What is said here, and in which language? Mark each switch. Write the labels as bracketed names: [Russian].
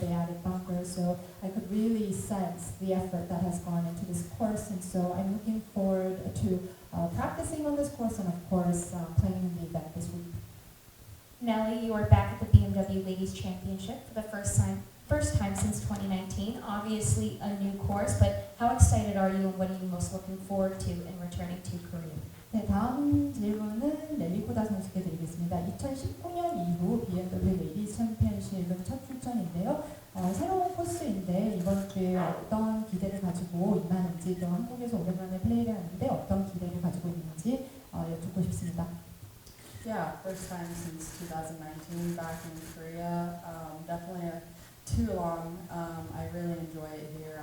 [English] They added bunkers, so I could really sense the effort that has gone into this course, and so I'm looking forward to practicing on this course and, of course, playing in the event this week. Nelly, you are back at the BMW Ladies Championship for the first time since 2019. Obviously a new course, but how excited are you and what are you most looking forward to in returning to Korea? [Korean] 네, 다음 질문은 넬리 코다 선수께 드리겠습니다. 2019년 이후 BMW 레이디스 챔피언십은 첫 출전인데요. 새로운 코스인데 이번 주에 어떤 기대를 가지고 임하는지 또 한국에서 오랜만에 플레이를 하는데 어떤 기대를 가지고 있는지 여쭙고 싶습니다. [English] Yeah, first time since 2019 back in Korea. Definitely too long. I really enjoy it here.